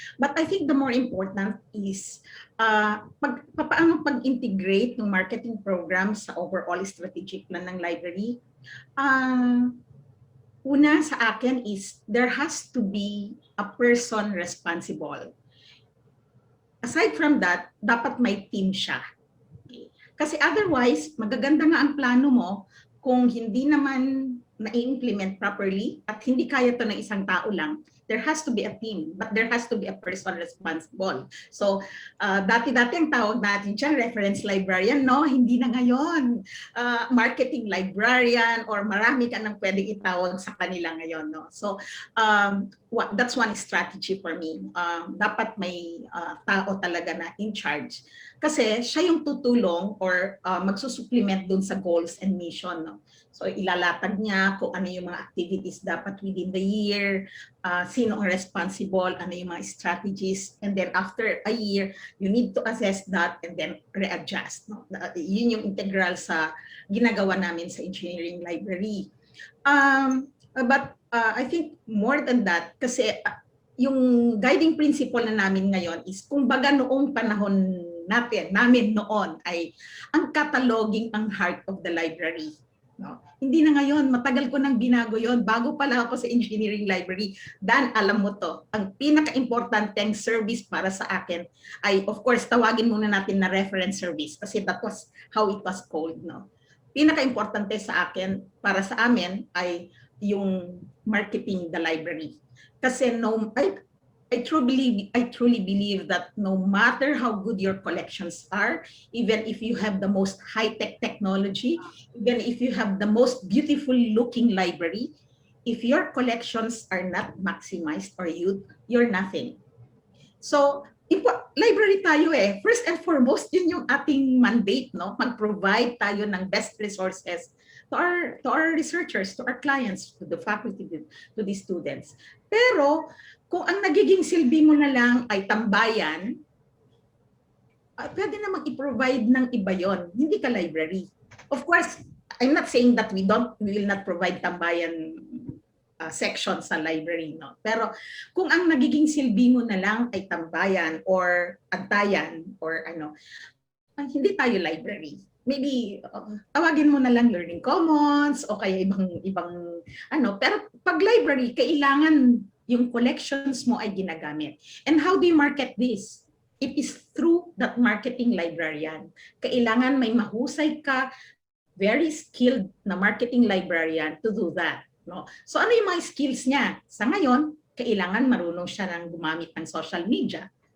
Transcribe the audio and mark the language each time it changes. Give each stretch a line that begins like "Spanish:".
English: But I think the more important is
Filipino: paano pag-integrate ng
English: marketing program sa overall strategic plan ng library.
Filipino: Una sa akin
English: is there has to be a person responsible. Aside from that,
Filipino: dapat may team siya.
English: Okay.
Filipino: Kasi otherwise, magaganda nga ang plano mo kung hindi naman na-implement properly at hindi kaya to ng isang tao lang.
English: There has to be a team, but there has to be a person responsible.
Filipino: So, dati-dati ang tawag natin siya, reference librarian, no? Hindi na ngayon. Marketing librarian or marami ka nang pwedeng itawag sa kanila ngayon, no?
English: So, that's one strategy for me.
Filipino: Dapat may tao talaga na in charge. Kasi siya yung tutulong or magsusupplement dun sa
English: goals and mission,
Filipino: no?
English: So
Filipino: ilalatag niya kung ano yung mga
English: activities dapat within the year,
Filipino: sino ang
English: responsible, ano yung mga strategies, and then after a year, you need to assess that and then readjust. No?
Filipino: Yun yung integral sa ginagawa namin sa engineering library.
English: But I think more than that,
Filipino: kasi yung guiding principle na namin ngayon is kung baga noong panahon namin noon ay ang cataloging ang
English: heart of the library.
Filipino: No? Hindi na ngayon, matagal ko nang binago yon bago pala ako sa engineering library. Dan, alam mo to, ang pinaka-importanteng service para sa akin ay, of course, tawagin muna natin na reference service kasi
English: that was how it was called.
Filipino: No? Pinaka-importante sa akin, para sa amin, ay yung
English: marketing the library. Kasi I truly believe that no matter how good your collections are, even if you have the most high-tech technology, even if you have the most beautiful looking library, if your collections are not maximized or you're nothing.
Filipino: So, library tayo eh.
English: First and foremost,
Filipino: yun yung ating mandate, no? Mag-provide tayo ng
English: best resources to our researchers, to our clients, to the faculty, to the students.
Filipino: Pero, kung ang nagiging silbi mo na lang ay tambayan, pwede namang i-provide ng iba yon. Hindi ka library.
English: Of course, I'm not saying that we will not provide tambayan section sa library, no?
Filipino: Pero kung ang nagiging silbi mo na lang ay tambayan or antayan or hindi tayo library. Maybe tawagin mo na lang learning commons o kaya ibang pero pag library kailangan yung collections mo ay ginagamit.
English: And how do you market this? It is through that marketing librarian.
Filipino: Kailangan may mahusay ka,
English: very skilled
Filipino: na marketing librarian
English: to do that.
Filipino: No? So ano yung mga skills niya? Sa ngayon, kailangan marunong siya ng gumamit ng social media.